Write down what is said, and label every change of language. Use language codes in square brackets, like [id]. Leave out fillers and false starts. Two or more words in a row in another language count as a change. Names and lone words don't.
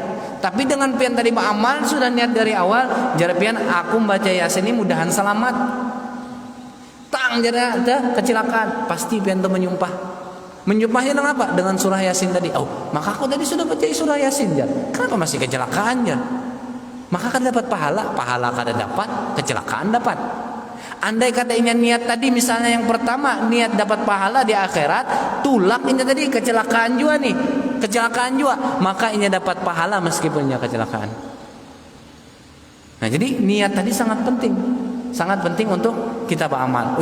[id] Tapi dengan pian tadi beramal sudah niat dari awal, jar pian aku membaca Yasin ini mudahan selamat. [bjn] Tang jar ada kecelakaan, pasti pian tuh menyumpah. [id] Menyumpahnya dengan apa? Dengan surah Yasin tadi. Oh, maka aku tadi sudah baca surah Yasin jar. Kenapa masih kecelakaan jar? [bjn] Maka kada dapat pahala kada dapat, kecelakaan dapat. [id] Andai kata ini niat tadi misalnya yang pertama niat dapat pahala di akhirat, tulak ini tadi kecelakaan juga, maka ini dapat pahala meskipun ya kecelakaan. Nah jadi niat tadi sangat penting untuk kita beramal.